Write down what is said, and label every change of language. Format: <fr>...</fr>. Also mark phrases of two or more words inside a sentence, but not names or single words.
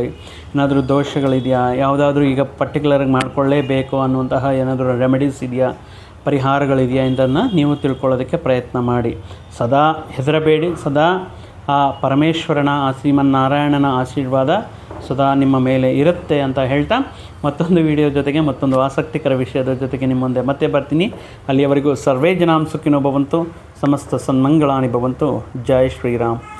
<kn>ಏನಾದರೂ ದೋಷಗಳಿದೆಯಾ, ಯಾವುದಾದ್ರೂ ಈಗ ಪರ್ಟಿಕ್ಯುಲರಾಗಿ ಮಾಡಿಕೊಳ್ಳೇಬೇಕು ಅನ್ನುವಂತಹ ಏನಾದರೂ ರೆಮಿಡೀಸ್ ಇದೆಯಾ, ಪರಿಹಾರಗಳಿದೆಯಾ ಇದನ್ನು ನೀವು ತಿಳ್ಕೊಳ್ಳೋದಕ್ಕೆ ಪ್ರಯತ್ನ ಮಾಡಿ. ಸದಾ ಹೆದರಬೇಡಿ. ಸದಾ ಆ ಪರಮೇಶ್ವರನ, ಆ ಶ್ರೀಮನ್ನಾರಾಯಣನ ಆಶೀರ್ವಾದ ಸದಾ ನಿಮ್ಮ ಮೇಲೆ ಇರುತ್ತೆ ಅಂತ ಹೇಳ್ತಾ, ಮತ್ತೊಂದು ವಿಡಿಯೋ ಜೊತೆಗೆ, ಮತ್ತೊಂದು ಆಸಕ್ತಿಕರ ವಿಷಯದ ಜೊತೆಗೆ ನಿಮ್ಮ ಮುಂದೆ ಮತ್ತೆ ಬರ್ತೀನಿ.</kn> <sa>ಅಲ್ಲಿಯವರೆಗೂ ಸರ್ವೇ ಜನಾಂ ಸುಖಿನೋ ಭವಂತು, ಸಮಸ್ತ ಸನ್ಮಂಗಳಾನಿ ಭವಂತು.</sa> <kn>ಜೈ ಶ್ರೀರಾಮ್.</kn>